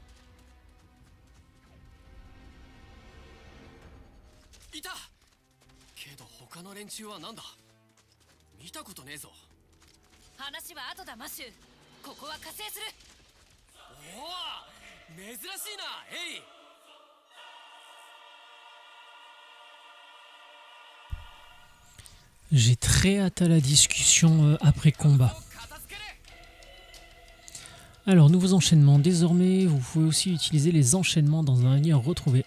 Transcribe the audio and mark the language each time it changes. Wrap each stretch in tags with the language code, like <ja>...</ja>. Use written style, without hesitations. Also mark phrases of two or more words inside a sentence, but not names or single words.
<ja>いたけど他の連中はなんだ？見たことねえぞ。話は後だマシュー。ここは加勢する。おお珍しいなエイ。</ja> <fr>J'ai très hâte à la discussion après combat. Alors, nouveaux enchaînements. Désormais, vous pouvez aussi utiliser les enchaînements dans un avenir retrouvé.</fr>